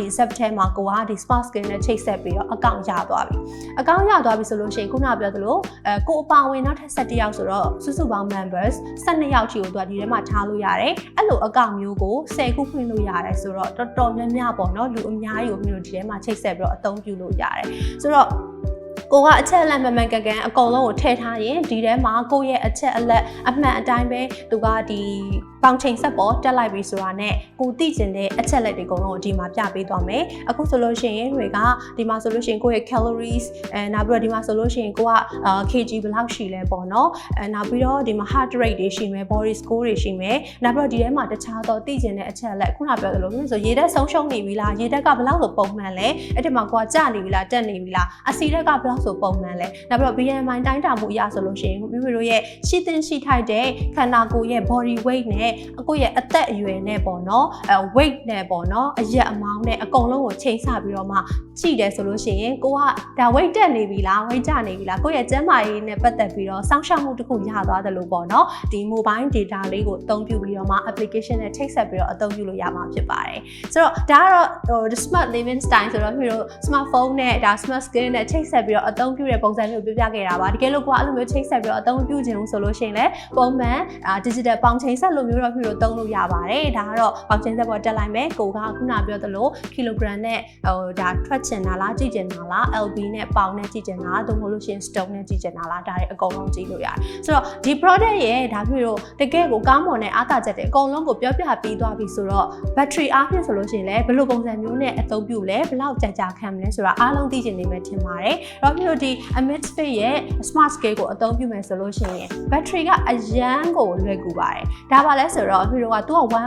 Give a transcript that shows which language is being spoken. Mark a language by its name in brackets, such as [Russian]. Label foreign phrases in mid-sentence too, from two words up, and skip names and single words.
[Burmese] concept ထဲမှာကိုကဒီ [English] smart skill [Burmese] နဲ့ချိတ်ဆက်ပြီးတော့အကောင့်ရသွားပြီအကောင့်ရသွားပြီဆိုလို့ရှိရင်ခုနပြောသလိုကိုအပါဝင်နောက်ထပ်17ယောက်ဆိုတော့စုစုပေါင်း members 12ယောက်ချီကိုသူကဒီထဲမှာထားလို့ရတယ်အဲ့လိုအကောင့်မျိုးကို10ခုဖွင့်လို့ရတယ်ဆိုတော့တော်တော်များများပေါ့နော်လူအများကြီးကိုမျိုးဒီထဲမှာချိတ်ဆက်ပြီးတော့အသုံးပြုလို့ရတယ်ဆိုတော့ကိုကအချက်အလက်မှန်မှန်ကန်ကန်အကုန်လုံးကိုထည့်ထားရင်ဒီထဲမှာကိုရဲ့အချက်အလက်အမှန်အတိုင်းပဲသူကဒီပေါင်ချိန်ဆက်ပေါ်တက်လိုက်ပြီဆိုတာနဲ့ကိုသိကျင်တဲ့အချက် လက်တွေအကုန်လုံးကိုဒီမှာပြပေးသွားမယ်အခုဆိုလို့ရှိရင်တွေကဒီမှာဆိုလို့ရှိရင်ကိုရဲ့ calories နောက်ပြီးတော့ဒီမှာဆိုလို့ရှိရင်ကိုကkg ဘယ်လောက်ရှိလဲပေါ့နော်နောက်ပြီးတော့ဒီမှာ [English] heart rate [Burmese] တွေရှိမယ် [English] body score [Burmese] တွေရှိမယ်နောက်ပြီးတော့ဒီထဲမှာတခြားသောသိကျင်တဲ့အချက်အလက်ခုနပြောသလိုမျိုးဆိုရေဓာတ်ဆုံးရှုံးနေပြီလားရေဓာတ်ကဘယ်လောက်ဆိုပုံမှန်လဲအဲ့ဒီမှာကိုကကျနေပြီလားတက်နေပြီလားအဆီဓာတ်ကဘယ်လောက်ဆိုပုံမှန်လဲနောက် ပြီးတော့ BMI တိုင်းတာမှုအရဆိုလို့ရှိရင်မိမိတို့ရဲ့ရှိသင့်ရှိထိုက်တဲ့ခန္ဓာကိုယ်ရဲ့ [English] body weight [Burmese] နဲ့ကိုယ့်ရဲ့အသက်အရွယ်နဲ့ပေါ့နော်weight နဲ့ပေါ့နော်အရက်အမောင်းနဲ့အကုန်လုံးကိုချိန်ဆပြီးတော့မှကြည့်တယ်ဆိုလို့ရှိရင်ကိုကဒါ weight တက်နေပြီလား weight ကျနေပြီလားကိုယ့်ရဲ့ကျန်းမာရေးနဲ့ ပတ်သက်ပြီးတော့စောင့်ရှောက်မှုတစ်ခုရသွားတယ်လို့ပေါ့နော်ဒီ [English] mobile data [Burmese] လေးကိုအသုံးပြုပြီးတော့မှ application နဲ့ချိတ်ဆက်ပြီးတော့အသုံးပြုလို့ရမှာဖြစ်ပါတယ်ဆိုတော့ဒါကတော့ [English] smart living style [Burmese] ဆိုတော့ပြီးတော့ smartphone နဲ့ဒါ [English] smart skill [Burmese] နဲ့ချိတ်ဆက်ပြီးတော့အ သုံးပြုတဲ့ပုံစံမျိုးပြပြခဲ့တာပါတကယ်လို့ကိုကအဲ့လိုမျိုးချိတ်ဆက်ပြီးတော့အသုံးပြုခြင်းဆိုလို့ရှိရင်လည်းပုံမှန် digital ပေါင်ချိန်ဆက်လိုမျိုးတော့ပြီးတော့သုံးလို့ရပါတယ်ဒါကတော့ပေါင်ချိန်ဆက်ပေါ် တက်လိုက်မယ်ကိုကခုနပြောသလို kilogram နဲ့ဒါထွက်ချင်တာလားကြည့်ချင်တာလား lb နဲ့ပေါင်နဲ့ကြည့်ချင်တာလားသို့မဟုတ်လို့ရှိရင် stone နဲ့ကြည့်ချင်တာလားဒါတွေအကုန်လုံးကြည့်လို့ရတယ်ဆိုတော့ဒီ product ရဲ့ဒါပြီးတော့တကယ်ကိုကောင်းမွန်တဲ့အားသာချက်တွေအကုန်လုံးကိုပြောပြပြီးသွားပြီဆိုတော့ battery အားဖြင့်ဆိုလို့ရှိရင်လည်းဘယ်လိုပုံစံမျိုးနဲ့အသုံးပြုလဲဘယ်လောက်ကြာခံမလဲဆိုတာအားလုံးသိချင်နေမယ်ထင်ပါတယ်တော့ပြီးတော့ဒီ Amazfit ရဲ့ [English] smart scale [Burmese] ကိုအသုံးပြုမယ်ဆိုလို့ရှိရင် battery ကအရန်ကိုလွယ်ကူပါတယ်ဒါပါလဲဆိုတော့ပြီးတော့သူက